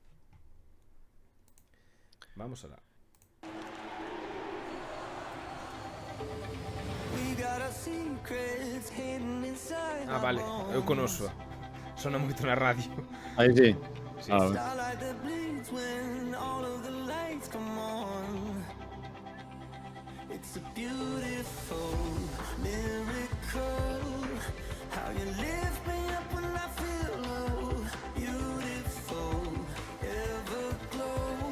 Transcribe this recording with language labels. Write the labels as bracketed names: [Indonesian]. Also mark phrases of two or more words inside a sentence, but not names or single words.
[Galician] Vamos alá. Ah, vale, eu conoso. Sona moito na radio. Aí sí. Sí. [English] nights when all of the lights come on. It's a beautiful miracle how you lift me up when I feel low. Beautiful everglow.